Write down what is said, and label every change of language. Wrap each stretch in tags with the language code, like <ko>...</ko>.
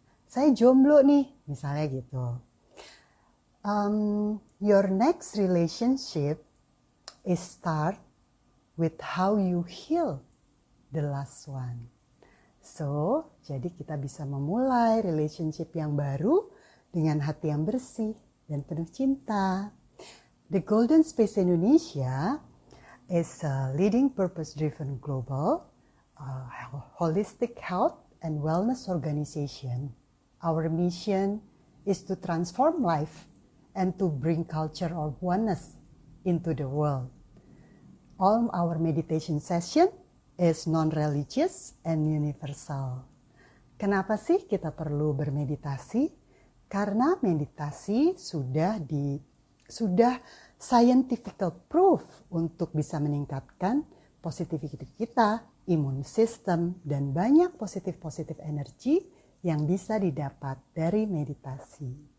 <id>Saya jomblo nih, misalnya gitu.</id> <en>Your next relationship is start with how you heal the last one.</en> <id>So, jadi kita bisa memulai relationship yang baru dengan hati yang bersih dan penuh cinta.</id> <en>The Golden Space Indonesia is a leading purpose-driven global holistic health and wellness organization. Our mission is to transform life and to bring culture of oneness into the world. All our meditation session is non-religious and universal.</en> <id>Kenapa sih kita perlu bermeditasi? Karena meditasi sudah scientific proof untuk bisa meningkatkan positivity kita, imun system, dan banyak positif energi yang bisa didapat dari meditasi.</id>